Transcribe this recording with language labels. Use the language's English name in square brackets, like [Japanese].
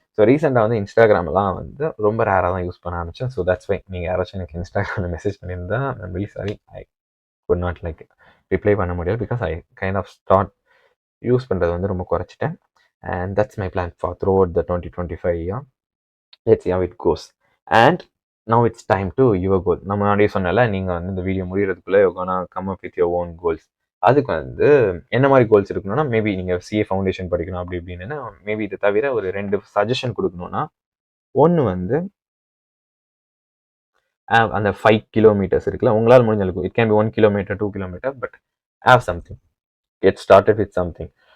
[Tamil] So ரீசெண்டாக வந்து இன்ஸ்டாகிராம்லாம் வந்து ரொம்ப ரேராக தான் யூஸ் பண்ண ஆரம்பித்தேன். ஸோ தட்ஸ் வை நீங்கள் யாராச்சும் எனக்கு இன்ஸ்டாகிராமில் மெசேஜ் பண்ணியிருந்தா [English] I'm really sorry, [Tamil] I could not like reply பண்ண முடியாது. [English] because I kind of start use [Tamil] பண்ணுறது வந்து ரொம்ப குறைச்சிட்டேன். [English] And that's my plan for throughout the 2025 year. Let's see how it goes. And now it's time to your goal. [Tamil] நம்ம முன்னாடியே சொன்னல, நீங்கள் வந்து இந்த video முடிகிறதுக்குள்ளே [English] you're gonna come up with your own goals. [Tamil] அதுக்கு வந்து என்ன மாதிரி கோல்ஸ் இருக்கணும்னா, மேபி நீங்கள் சிஏ ஃபவுண்டேஷன் படிக்கணும் அப்படி இப்படின்னா, மேபி இது தவிர ஒரு 2 சஜஷன் கொடுக்கணும்னா, ஒன்று வந்து அந்த 5 கிலோமீட்டர்ஸ் இருக்குல்ல, உங்களால் முடிஞ்ச அளவுக்கு it can be 1 kilometre 2 kilometre, but [English] Have something, get started with something.